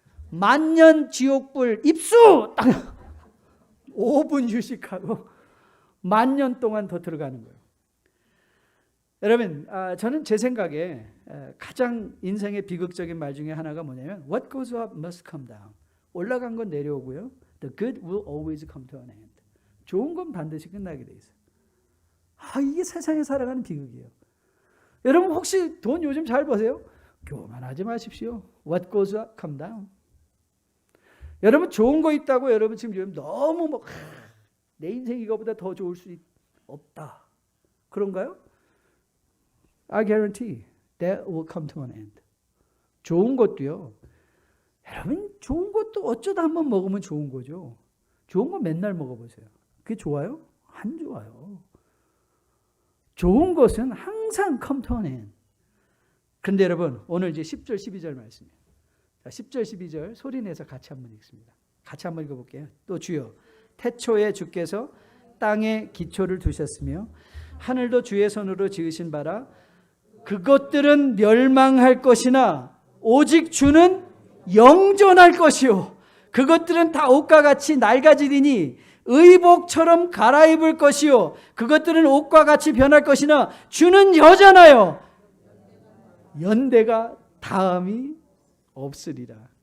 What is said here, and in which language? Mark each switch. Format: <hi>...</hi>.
<ko>만년 지옥불 입수! 딱 5분 휴식하고 만년 동안 더 들어가는 거예요. 여러분, 저는 제 생각에 가장 인생의 비극적인 말 중에 하나가 뭐냐면</ko> <en>What goes up must come down.</en> <ko>올라간 건 내려오고요.</ko> <en>The good will always come to an end.</en> <ko>좋은 건 반드시 끝나게 돼 있어요. 이게 세상에 살아가는 비극이에요. 여러분 혹시 돈 요즘 잘 버세요? 교만하지 마십시오.</ko> <en>What goes up, come down.</en> <ko>여러분 좋은 거 있다고 여러분 지금 너무 내 인생 이거보다 더 좋을 수 없다. 그런가요?</ko> <en>I guarantee that will come to an end.</en> <ko>좋은 것도요. 여러분 좋은 것도 어쩌다 한번 먹으면 좋은 거죠. 좋은 거 맨날 먹어보세요. 그게 좋아요? 안 좋아요. 좋은 것은 항상</ko> <en>come to an end.</en> <ko>그런데 여러분 오늘 이제 10절 12절 말씀이에요. 자, 10절 12절 소리내서 같이 한번 읽습니다. 같이 한번 읽어볼게요. 또 주여 태초에 주께서 땅에 기초를 두셨으며 하늘도 주의 손으로 지으신 바라 그것들은 멸망할 것이나 오직 주는 영존할 것이요 그것들은 다 옷과 같이 낡아지리니 의복처럼 갈아입을 것이요 그것들은 옷과 같이 변할 것이나 주는 여잖아요 연대가 다음이 없으리라.</ko>